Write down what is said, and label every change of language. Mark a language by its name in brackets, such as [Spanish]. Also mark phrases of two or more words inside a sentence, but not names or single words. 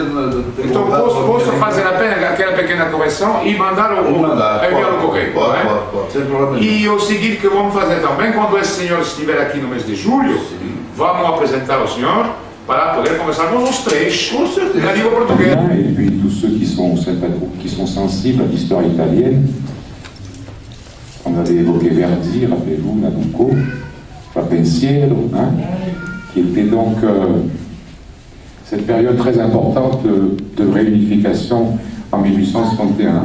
[Portuguese] Então posso fazer aquela pequena correção e mandar enviar o correio. Pode, sem problema. E o seguinte que vamos fazer também, quando esse senhor estiver aqui no mês de julho, vamos apresentar o senhor para poder conversar com os três. Com certeza. Na língua portuguesa. [French] Et puis tous ceux qui sont sensibles à l'histoire italienne, on avait évoqué Verdi, rappelez-vous, Nabucco, Pensiero, hein, qui était donc cette période très importante de réunification en 1861.